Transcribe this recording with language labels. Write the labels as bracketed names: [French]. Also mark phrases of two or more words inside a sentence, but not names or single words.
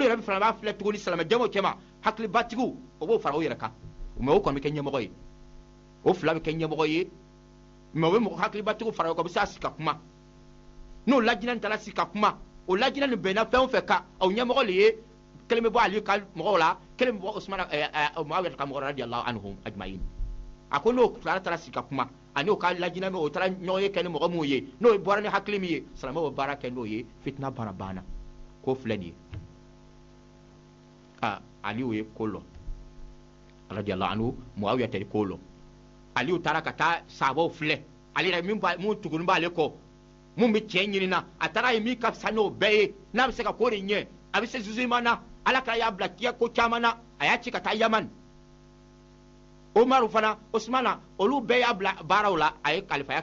[Bambara] yɛrɛ fana b'a filɛ tuguni silamɛjɛnw cɛma hakilibatigiw o b'o fara o yɛrɛ kan mais o kɔni bɛ kɛ ɲɛmɔgɔ ye o fila bɛ kɛ ɲɛmɔgɔ ye mais o bɛ mɔgɔ hakilibatigiw fara o kan o bɛ se ka sigi ka kuma n'o lajinɛ taara sigi ka kuma o lajinɛ nin bɛnna fɛn o fɛn kan o ɲɛmɔgɔ le ye kelen bɛ bɔ Aliyu ka mɔgɔw la kelen bɛ bɔ Usmana Muawiya ka mɔgɔw la [Arabic] رضي الله عنهم أجمعين [Bambara] a ko n'o fila taara sigi ka kuma ani o ka lajinɛ o taara ɲɔgɔn ye kɛ ni mɔgɔ min ye n'o bɔra ni hakili min ye silamɛw bɛ baara kɛ n'o ye fitina banna k'o filɛ nin ye Aliyu ye ko lɔ [Arabic] رضي الله عنه [Bambara] Muawiya tɛ ko lɔ Aliyu taara ka taa sahabaw filɛ ale yɛrɛ mun tuguni b'ale kɔ mun bɛ tiɲɛ ɲini na a taara ye min ka fisa n'o bɛɛ ye n'a bɛ se ka ko de ɲɛ a bɛ se jugement na Ala y'a bila diɲɛ ko caman na a y'a ci ka taa Yaman Umaru fana Usmana olu bɛɛ y'a bila baaraw la a ye kalifaya